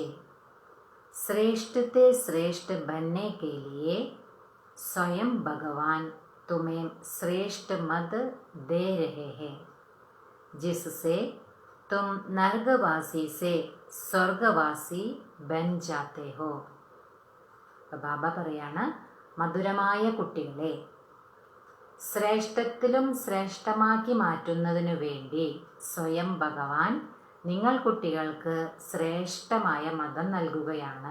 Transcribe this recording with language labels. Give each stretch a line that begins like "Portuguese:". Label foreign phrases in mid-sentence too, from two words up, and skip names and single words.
Hindi: श्रेष्ठ से श्रेष्ठ बनने के लिए स्वयं भगवान तुम्हें श्रेष्ठ मद दे रहे हैं, जिससे तुम नरकवासी से स्वर्गवासी बन जाते हो.
Malayalam: ബാബ പറയാണ്, മധുരമായ കുട്ടികളെ, ശ്രേഷ്ഠത്തിലും ശ്രേഷ്ഠമാക്കി മാറ്റുന്നതിനു വേണ്ടി സ്വയം ഭഗവാൻ നിങ്ങൾ കുട്ടികൾക്ക് ശ്രേഷ്ഠമായ മതം നൽകുകയാണ്.